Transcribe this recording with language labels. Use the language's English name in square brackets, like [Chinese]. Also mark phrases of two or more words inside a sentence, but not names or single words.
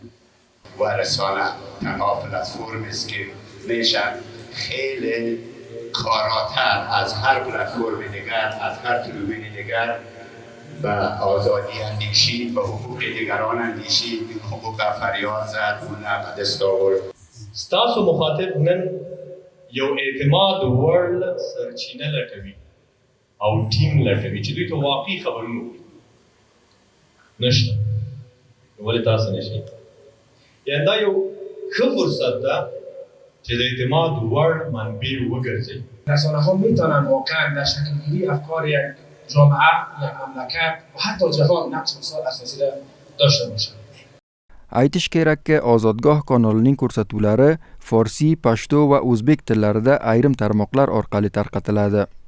[Persian] و رسانه تنها پلتفرمی است که میشه خیلی کاراتر از هر پلتفرم دیگر، از هر تلویزیون دیگر به آزادی اندیشی، به حقوق دیگران اندیشی، حقوق فریاد زد و نه به دست آورد. [Pashto] ستاسو مخاطب نن یو اعتماد ورل سرچینه لټوي او ټیم لټوي چې دوی ته واقعي خبرونه وکړي. نشته. ولې تاسو نشئ؟ یعنې دا یو ښه فرصت ده چې د اعتماد وړ منبع وګرځي. [Persian] رسانه‌ها میتونن واقعا در شکل‌گیری افکار یک جامعه، یک مملکت و حتی جهان نقش بسیار اساسی را داشته باشند. [Uzbek] Aytish kerakki, Ozodgoh kanalining ko'rsatuvlari Forsi, Pashto va O'zbek tillarida ayrim tarmoqlar orqali tarqatiladi.